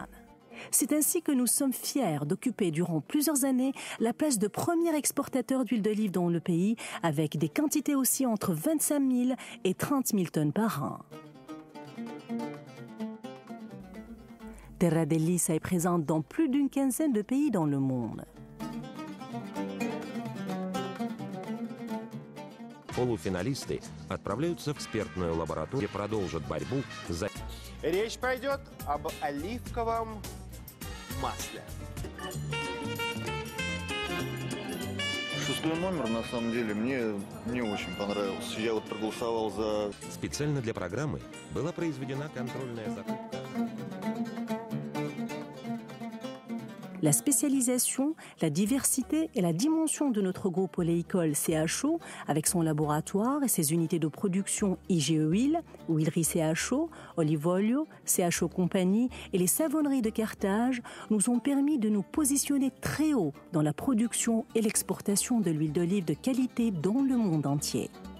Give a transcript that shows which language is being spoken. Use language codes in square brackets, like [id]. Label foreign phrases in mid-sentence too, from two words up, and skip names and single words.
[fr] C'est ainsi que nous sommes fiers d'occuper durant plusieurs années la place de premier exportateur d'huile d'olive dans le pays, avec des quantités aussi entre 25 000 et 30 000 tonnes par an. Terra dell'Issa est présente dans plus d'une quinzaine de pays dans le monde. [ru] Полуфиналисты отправляются в экспертную лабораторию, где продолжат борьбу за... Речь пойдет об оливковом масле. Шестой номер, на самом деле, мне не очень понравился. Я вот проголосовал за... Специально для программы была произведена контрольная закупка. [fr] La spécialisation, la diversité et la dimension de notre groupe oléicole CHO, avec son laboratoire et ses unités de production IG Oil, Huilerie CHO, Olivolio, CHO Compagnie et les savonneries de Carthage nous ont permis de nous positionner très haut dans la production et l'exportation de l'huile d'olive de qualité dans le monde entier.